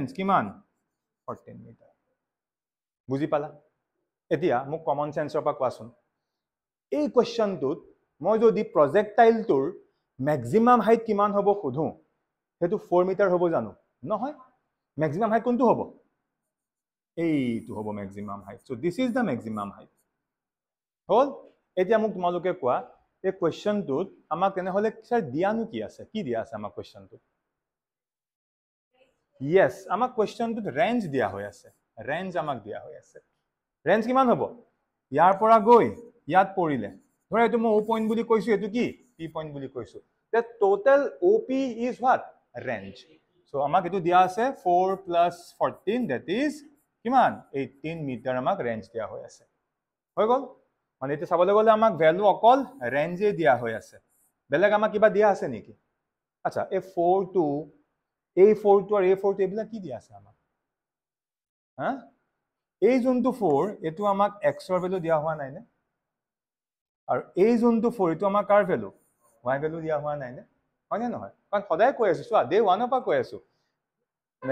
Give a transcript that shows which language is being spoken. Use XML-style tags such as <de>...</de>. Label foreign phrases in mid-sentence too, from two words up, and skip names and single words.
<as>কিমান 14 মিটাৰ বুজি পালা এতিয়া মোক</as> <en>common sense</en> <as>পৰা কোৱাচোন এই কোৱেশ্চনটোত মই যদি প্ৰজেক্টাইলটোৰ</as> <en>maximum height</en> <as>কিমান হ'ব খুধু হেতু 4 মিটাৰ হ'ব জানো নহয়</as> <en>maximum height</en> <as>কোনটো হ'ব এইটো হ'ব</as> <en>maximum height so this is the maximum height</en> <as>হল এতিয়া মোক তোমালোকে কোৱা এই কোৱেশ্চনটোত আমাক কেনে হলে স্যাৰ দিয়ানো কি আছে কি দিয়া আছে আমাক কোৱেশ্চনটোত yes আমাক কোৱেশ্চনটোত ৰেঞ্জ দিয়া হৈ আছে ৰেঞ্জ আমাক দিয়া হৈ আছে ৰেঞ্জ কিমান হ'ব ইয়াৰ পৰা গৈ ইয়াত পৰিলে ধৰা এটো মই O পইণ্ট বুলি কৈছো এটো কি P পইণ্ট বুলি কৈছো</as> <en>the total OP is what range so</en> <as>আমাক এটো দিয়া আছে 4</as> <en>plus 14 that is</en> <as>কিমান 18 মিটাৰ আমাক ৰেঞ্জ দিয়া হৈ আছে হৈ গল মানে এটো চাবলৈ গলে আমাক ভ্যালু অকল ৰেঞ্জে দিয়া হৈ আছে বেলেগ আমাক কিবা দিয়া আছে নেকি আচ্ছা এই 4 to A4 আৰু A4 এইবিলাক কি দিয়া আছে আমাক হা এই যোনটো 4 এটো আমাক x ৰ ভ্যালু দিয়া হোৱা নাই নে আৰু এই যোনটো 4 এটো আমাক কাৰ ভ্যালু y ভ্যালু দিয়া হোৱা নাই নে হয় নে নহয় কাৰণ সদায় কৈ আছো চোৱা ডে 1 পৰা কৈ আছো মানে</as>